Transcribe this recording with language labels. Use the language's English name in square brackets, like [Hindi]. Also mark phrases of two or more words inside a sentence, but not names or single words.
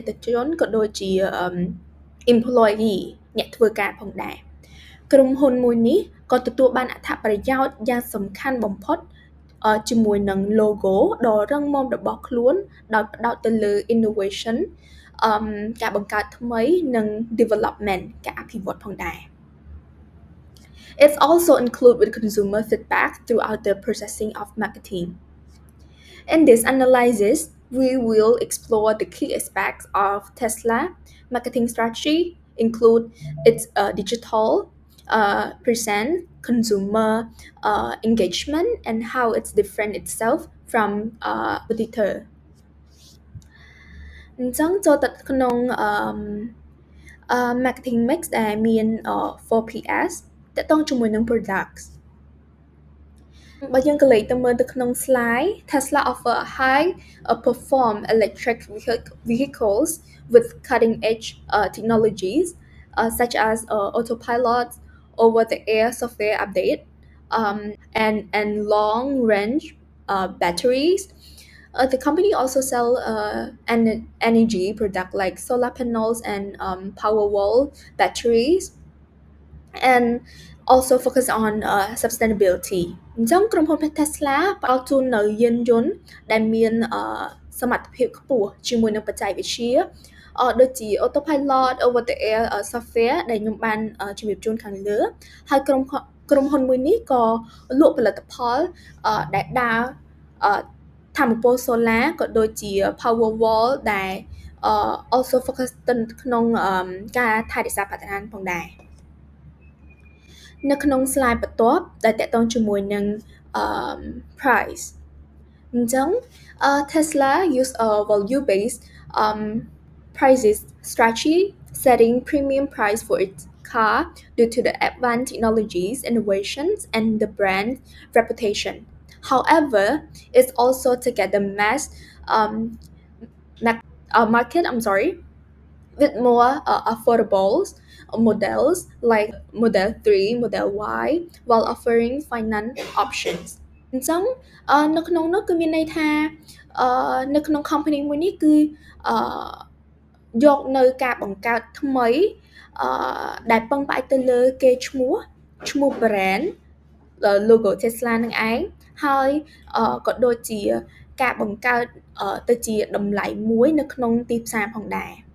[Khmer] ថិជនក៏ដូចជា employee អ្នកធ្វើការផងដែរក្រុមហ៊ុនមួយនេះក៏ទទួលបានអត្ថប្រយោជន៍យ៉ាងសំខាន់បំផុតជាមួយនឹង logo ដ៏រឹងមាំរបស់ខ្លួនដោយផ្ដោតទៅលើ innovation ការបង្កើតថ្មីនិង development ការអភិវឌ្ឍផងដែរ [English] It's also include with consumer feedback throughout the processing of marketing. In this analysis, we will explore the key aspects of Tesla marketing strategy, include its digital presence, consumer engagement, and how it's different itself from competitor. [Khmer] អញ្ចឹងចូលទៅក្នុងmarketing mix ដែលមាន 4PS តាក់ទងជាមួយនឹង products បើយើងក៏លេខទៅមើលទៅក្នុង slide [English] Tesla offer a high perform electric vehicles with cutting edge technologies such as autopilot over-the-air software update and long range batteries. The company also sell an energy product like solar panels and Powerwall batteries and also focus on sustainability [Khmer] អញ្ចឹងក្រុមហ៊ុន Tesla ផ្ដល់ជូននៅយានយន្តដែលមានសមត្ថភាពខ្ព ស់ជាមួយនឹងបច្ចេកវិទ្យាដូចជា [English] autopilot over the air software [Khmer] ដែលខ្ញុំបានជំរាបជូនខាងលើហើយក្រុមហ៊ុនមួយនេះក៏ លក់ផលិតផលដែលដើរថាមពល solar ក៏ដូចជា Powerwall ដែល [English] also focus [Khmer] ទៅក្នុងការ ថែរក្សាបរិស្ថានផងដែរនៅក្នុង slide បន្ទាប់ដែលតាក់ទងជាមួយនឹង price [English] អញ្ចឹង Tesla use a value based prices strategy setting premium price for its car due to the advanced technologies innovations and the brand reputation however it's also to get the mass market with more affordable models like Model 3, Model Y, while offering finance options. [Khmer] អញ្ចឹងនៅក្នុងនោះគឺមានន័យថានៅក្នុង company មួយនេះគឺអឺយកនៅការបង្កើតថ្មីដែលពឹងផ្អែកទៅលើកេរ្តិ៍ឈ្មោះ [English] brand logo [Khmer] Tesla នឹងឯងហើយក៏ដូចជាការបង្កើតទៅជាតម្លៃមួយនៅក្នុងទីផ្សារផងដែរ